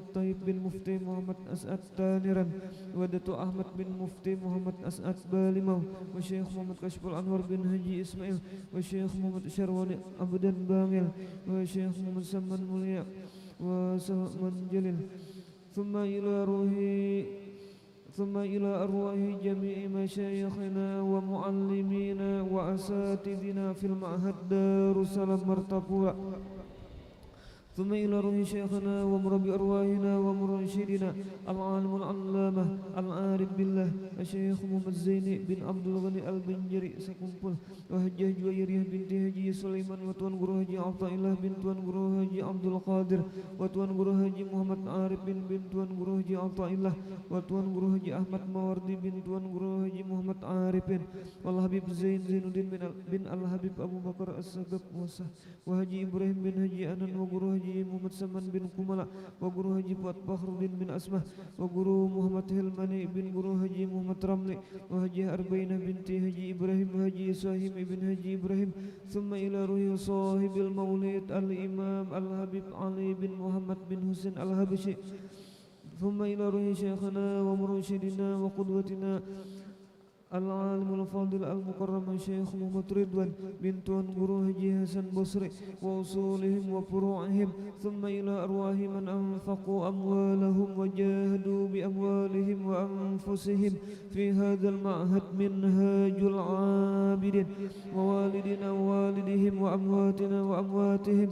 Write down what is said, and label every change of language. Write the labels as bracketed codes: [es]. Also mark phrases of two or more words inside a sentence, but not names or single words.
[ar] طيب بن مفتي محمد أسعد تانرا ودتو أحمد بن مفتي محمد أسعد بالمو وشيخ محمد كشف الأنور بن هجي إسماعيل وشيخ محمد شروان أبدا بامل وشيخ محمد سمان مليا وسلمان جليل ثم إلى أرواح جميع مشايخنا ومعلمينا وأساتذنا في المعهد دار السلام مرتقوة ثم إلى روح شيخنا ومربي أرواحنا ومرشدنا العالم العلامة العارف بالله الشيخ محمد زيني بن عبد الغني البنجري سكمبل وهجة جويرية بنت هجي سليمان وتوان guru haji Athaillah bin tuan guru haji Abdul Qadir وتوان guru haji Muhammad Arif bin tuan guru haji Athaillah وتوان guru haji Ahmad Mawardi bin tuan guru haji Muhammad عارفين والحبيب زين الدين بن الحبيب أبو بكر السقاف وحاجي إبراهيم بن حاجي أنان وغورو حاجي محمد سمان بن كومالا وغورو حاجي فؤاد فخر الدين بن أسمى وغورو محمد حلماني بن غورو حاجي محمد رملي وحاجي أربعينة بنت حاجي إبراهيم وحاجي سهيم ابن حاجي إبراهيم ثم إلى روح صاحب المولد الإمام الحبيب علي بن محمد بن حسين الحبشي ثم إلى روح شيخنا ومرشدنا وقدوتنا العالم الفاضل المكرم الشيخ محمد رضوان بن توان guru haji Hasan Basri وأصولهم وفروعهم ثم إلى أرواح من أنفقوا أموالهم وجاهدوا بأموالهم وأنفسهم في هذا المعهد منهاج العابدين ووالدنا ووالدهم وأمواتنا وأمواتهم